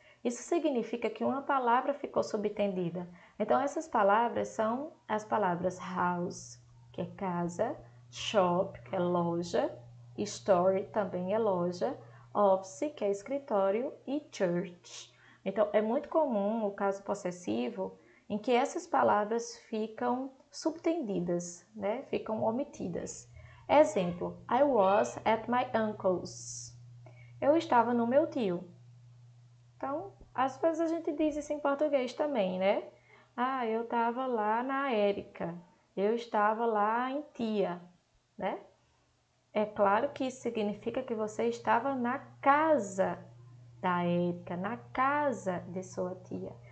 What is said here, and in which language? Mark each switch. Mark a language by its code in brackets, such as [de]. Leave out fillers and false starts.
[pt] Isso significa que uma palavra ficou subentendida. Então, essas palavras são as palavras house, que é casa, shop, que é loja, store, também é loja, office, que é escritório, e church. Então, é muito comum o caso possessivo em que essas palavras ficam subtendidas, né? Ficam omitidas. [en] Exemplo, I was at my uncle's. [pt] Eu estava no meu tio. Então, às vezes a gente diz isso em português também, né? Ah, eu estava lá na Érica. Eu estava lá em tia, né? É claro que isso significa que você estava na casa da Érica, na casa de sua tia.